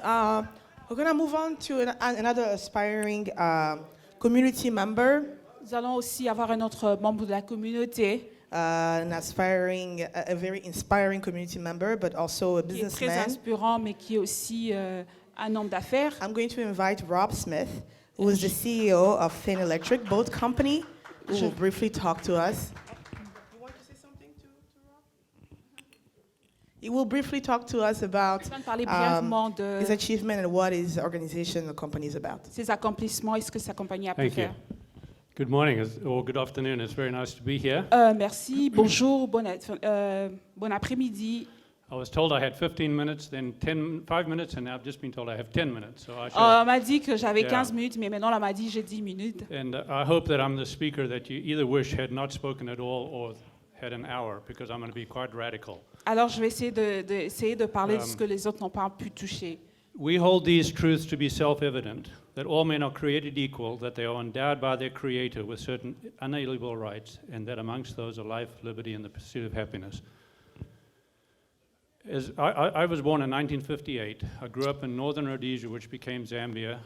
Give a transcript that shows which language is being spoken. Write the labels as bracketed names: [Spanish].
[English] We're going to move on to another aspiring community member, [French] Nous allons aussi avoir un autre membre de la communauté, [English] a very inspiring community member, but also a [French] qui est très [English] businessman. [French] inspirant, mais qui est aussi un homme d'affaires. [English] I'm going to invite Rob Smith, who is the CEO of Finn Electric, both company, who will briefly talk to us. You want to say something to Rob? He will briefly talk to us about [French] Je vais parler brièvement de [English] his achievement and what his organization, the company is about. [French] ses accomplissements et ce que sa compagnie a pu [English] Thank you. [French] faire. [English] Good morning or good afternoon. It's very nice to be here. [French] Merci, bonjour, bon après-midi. [English] I was told I had 15 minutes, then 5 minutes, and now I've just been told I have 10 minutes. So I [French] On m'a dit que j'avais 15 minutes, mais maintenant on m'a dit j'ai 10 minutes. [English] And I hope that I'm the speaker that you either wish had not spoken at all or had an hour, because I'm going to be quite radical. [French] Alors je vais essayer de parler de ce que les autres n'ont pas pu toucher. [English] We hold these truths to be self-evident, that all men are created equal, that they are endowed by their Creator with certain unalienable rights, and that amongst those are life, liberty, and the pursuit of happiness. I was born in 1958. I grew up in northern Rhodesia, which became Zambia.